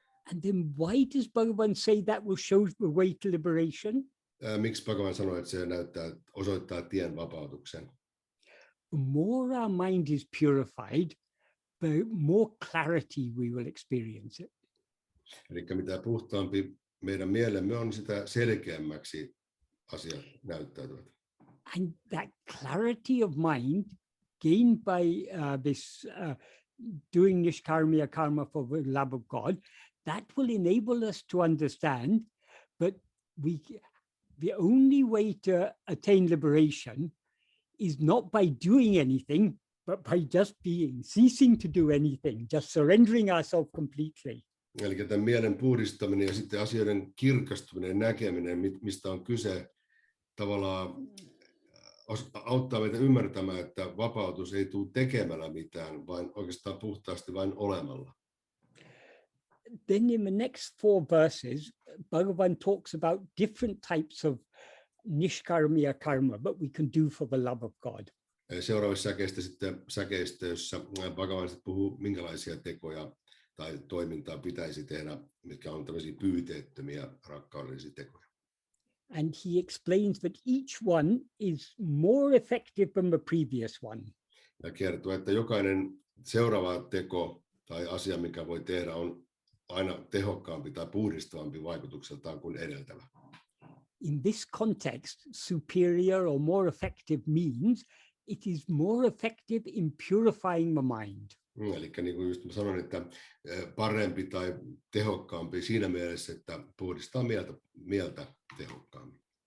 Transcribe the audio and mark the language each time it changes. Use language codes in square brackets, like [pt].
[en] And then why does Bhagavan say that will show the way to liberation? [fi] Miksi Bhagavan sanoi, että se osoittaa tien vapautukseen? [en] The more our mind is purified, the more clarity we will experience it. [fi] Eli mitä puhtaampi meidän mielemme on, sitä selkeämmäksi asiat näyttäytyvät. [en] And that clarity of mind gained by this doing nishkarmiya karma for the love of God, that will enable us to understand that the only way to attain liberation is not by doing anything, but by just being, ceasing to do anything, just surrendering ourselves completely. [fi] Eli tämän mielen puhdistaminen ja sitten asioiden kirkastuminen, näkeminen, mistä on kyse, tavallaan auttaa meitä ymmärtämään, että vapautus ei tule tekemällä mitään, vaan oikeastaan puhtaasti vain olemalla. [en] Then in the next 4 verses, Bhagavan talks about different types of nishkarmiya karma, but we can do for the love of God. [fi] Seuraavassa säkeistä, jossa Bhagavan puhuu, minkälaisia tekoja tai toimintaa pitäisi tehdä, mitkä on tämmöisiä pyyteettömiä rakkaudellisia tekoja. [en] And he explains that each one is more effective than the previous one. [fi] Ja kertoo, että jokainen seuraava teko tai asia, mikä voi tehdä, on aina tehokkaampi tai puhdistavampi vaikutukseltaan kuin edeltävä. [en] In this context, superior or more effective means it is more effective in purifying the mind. [fi] Eli niin kuin just sanoin, että parempi tai tehokkaampi siinä mielessä, että puhdistaa mieltä tehokkaammin.